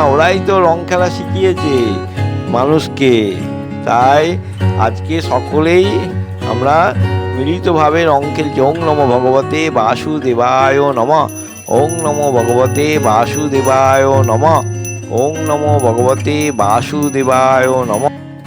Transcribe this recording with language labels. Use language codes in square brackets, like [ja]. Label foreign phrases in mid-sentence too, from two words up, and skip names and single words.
[bn] ওরাই তো রং খেলা শিখিয়েছে মানুষকে। তাই আজকে সকলেই আমরা মিলিতভাবে রং খেলছি। [sa] ওং নমো ভগবতে বাসুদেবায় নমঃ। ওং নমো ভগবতে বাসুদেবায় নমঃ। ওং নমো ভগবতে বাসুদেবায় নমঃ।